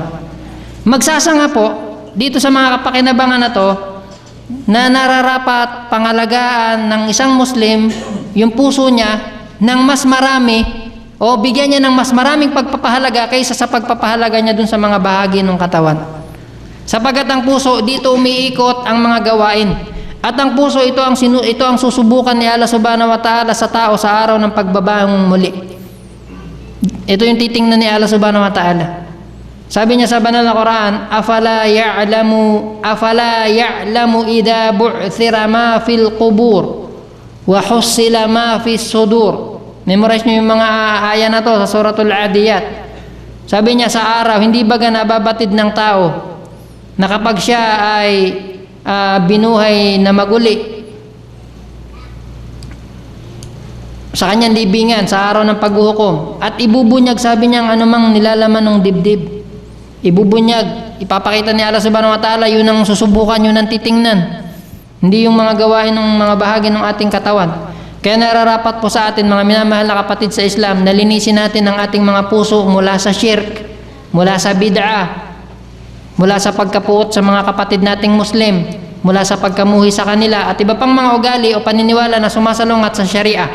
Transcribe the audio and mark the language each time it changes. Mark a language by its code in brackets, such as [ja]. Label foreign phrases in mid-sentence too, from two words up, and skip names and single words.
[tl] Magsasanga po dito sa mga kapakinabangan na to, na nararapat pangalagaan ng isang Muslim yung puso niya ng mas marami o bigyan niya ng mas maraming pagpapahalaga kaysa sa pagpapahalaga niya dun sa mga bahagi ng katawan. Sapagat ang puso, dito umiikot ang mga gawain. At ang puso, ito ang susubukan ni Allah [ar] سبحانه وتعالى [tl] sa tao sa araw ng pagbabangon muli. Ito yung titingnan ni Allah [ar] سبحانه وتعالى. [tl] Sabi niya sa banal na Quran, [ar] أفلا يعلم إذا بعثر ما في القبور وحصل ما في الصدور. [tl] Memorize niyo yung mga aya na to sa suratul Adiyat. Sabi niya sa araw, hindi baga nababatid ng tao na kapag siya ay binuhay na maguli sa kanyang libingan sa araw ng paghuhukom at ibubunyag, sabi niya, ang anumang nilalaman ng dibdib. Ibubunyag, ipapakita ni Allah [ar] سبحانه وتعالى, [tl] yun ang susubukan, yun ang titingnan, hindi yung mga gawain ng mga bahagi ng ating katawan. Kaya nararapat po sa atin, mga minamahal na kapatid sa Islam, na linisin natin ang ating mga puso mula sa shirk, mula sa bid'ah, mula sa pagkapuot sa mga kapatid nating Muslim, mula sa pagkamuhi sa kanila at iba pang mga ugali o paniniwala na sumasalungat sa Sharia.